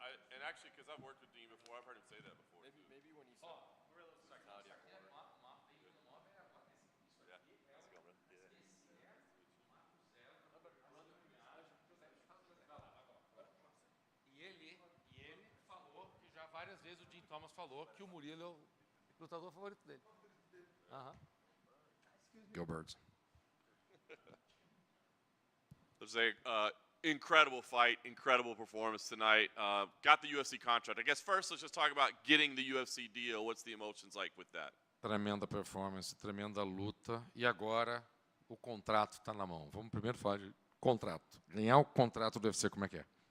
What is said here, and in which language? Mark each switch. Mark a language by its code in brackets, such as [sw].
[en] And actually, because I've worked with Dean before, I've heard him say that before. Maybe when you said Saudi corner. Yeah, how's it going, bro? [pt] E ele falou que já várias vezes o Jim Thomas falou que o Murilo é o lutador favorito dele. [en] Go Birds. Let's say incredible fight, incredible performance tonight. Got the UFC contract. I guess first let's just talk about getting the UFC deal. What's the emotions like with that? [pt] Tremenda performance, tremenda luta. E agora o contrato está na mão. Vamos primeiro falar de contrato. Ganhar o contrato do UFC, como é que é?